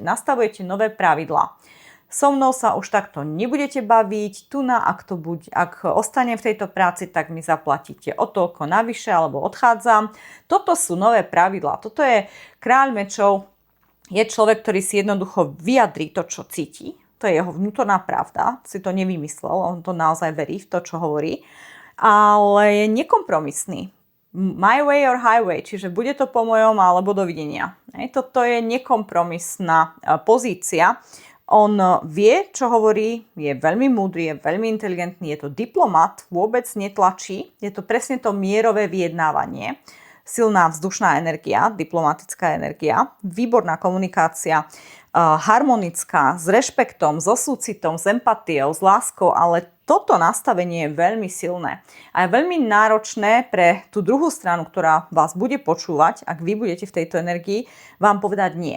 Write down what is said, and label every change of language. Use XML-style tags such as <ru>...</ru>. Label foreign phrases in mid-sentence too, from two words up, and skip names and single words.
<sk>Nastavujete nové pravidlá. So mnou sa už takto nebudete baviť, ak ostanem v tejto práci, tak mi zaplatíte o toľko navyše alebo odchádzam. Toto sú nové pravidlá. Toto je kráľ mečov, je človek, ktorý si jednoducho vyjadrí to, čo cíti. To je jeho vnútorná pravda, si to nevymyslel, on to naozaj verí v to, čo hovorí, ale je nekompromisný.</sk> <en>My way or highway,</en> <sk>čiže bude to po mojom alebo dovidenia. Toto je nekompromisná pozícia. On vie, čo hovorí, je veľmi múdry, je veľmi inteligentný, je to diplomat, vôbec netlačí, je to presne to mierové vyjednávanie. Silná vzdušná energia, diplomatická energia, výborná komunikácia, harmonická, s rešpektom, so súcitom, s empatiou, s láskou, ale toto nastavenie je veľmi silné a je veľmi náročné pre tú druhú stranu, ktorá vás bude počúvať, ak vy budete v tejto energii, vám povedať nie.</sk>